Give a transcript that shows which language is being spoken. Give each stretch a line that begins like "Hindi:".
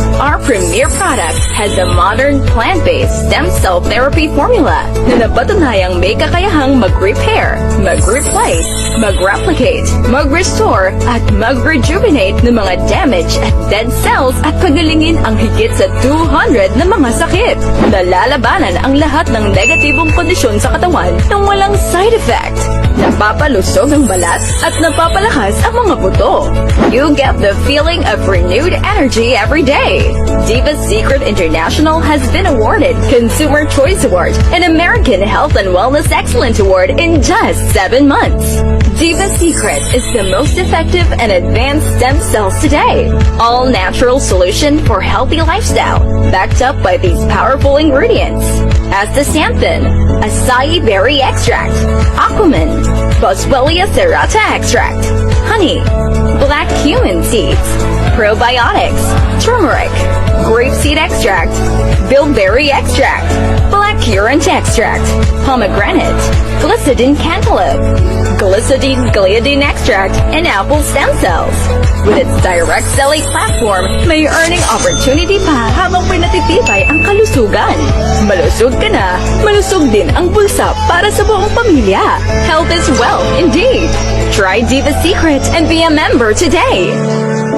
English: Our premier product has a modern plant-based stem cell therapy formula
Filipino: na napatunayang may kakayahang mag-repair, mag-replace, mag-replicate, mag-restore at mag-rejuvenate ng mga damaged at dead cells at pagalingin ang higit sa 200 na mga sakit. Nalalabanan ang lahat ng negatibong kondisyon sa katawan nang walang side effect. Napapalusog ang balat at napapalakas ang mga buto.
English: You get the feeling of renewed energy every day. Diva Secret International has been awarded Consumer Choice Award and American Health and Wellness Excellence Award in just 7 months. Diva Secret is the most effective and advanced stem cells today. All natural solution for healthy lifestyle, backed up by these powerful ingredients. Astaxanthin, acai berry extract, aquaman, Boswellia serrata extract, honey, black cumin seeds, probiotics, turmeric, grapeseed extract, bilberry extract, blackcurrant extract, pomegranate, glycidin cantaloupe, glycidine gliadin extract, and apple stem cells. With its direct selling platform,
Filipino: may earning opportunity pa habang pinatitibay ang kalusugan. Malusog ka na, malusog din ang bulsa para sa buong pamilya.
English: Health is wealth indeed. Try Diva Secret and be a member today.